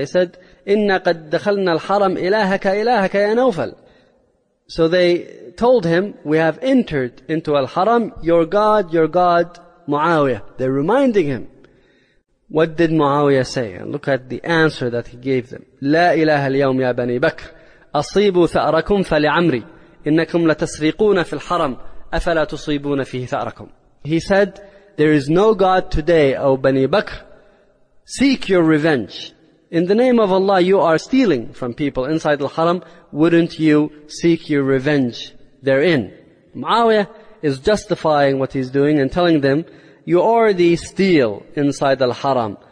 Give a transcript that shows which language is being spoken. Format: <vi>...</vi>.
<en>They said,</en> <ar>Inna qad dakhalna al-Haram, ilahaka, ilahaka, ya Nawfal.</ar> <en>So they told him, we have entered into al-Haram, your God, Muawiyah. They're reminding him. What did Muawiyah say? And look at the answer that he gave them.</en> <ar>لا إله اليوم يا بني بكر أصيبوا ثأركم فلعمري إنكم لتسرقون في الحرم أفلا تصيبون فيه ثأركم.</ar> <en>He said, there is no God today, O Bani Bakr. Seek your revenge. In the name of Allah, you are stealing from people inside the haram. Wouldn't you seek your revenge therein? Muawiyah is justifying what he's doing and telling them, you already steal inside al-Haram.</en>